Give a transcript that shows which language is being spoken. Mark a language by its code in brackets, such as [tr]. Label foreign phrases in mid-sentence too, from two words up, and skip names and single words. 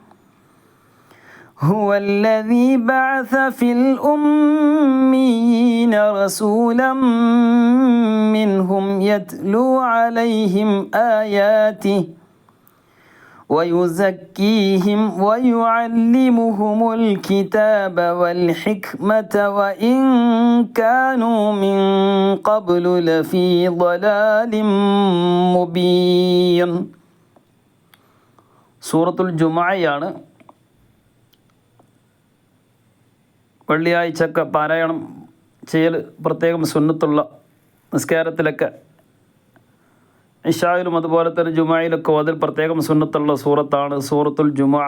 [ar] هو الذي بعث في الأميين رسولا منهم يتلو عليهم آياته ويزكيهم ويعلمهم الكتاب والحكمة وإن كانوا من قبل لفي ضلال مبين. [ml] സൂറത്തുൽ ജുമുഅയാണ്. വെള്ളിയാഴ്ചയൊക്കെ പാരായണം ചെയ്യൽ പ്രത്യേകം സുന്നത്തുള്ള നിസ്കാരത്തിലൊക്കെ ഇശായിലും അതുപോലെ തന്നെ ജുമുഅയിലൊക്കെ അതിൽ പ്രത്യേകം സുന്നത്തുള്ള സൂറത്താണ് സൂറത്തുൽ ജുമുഅ.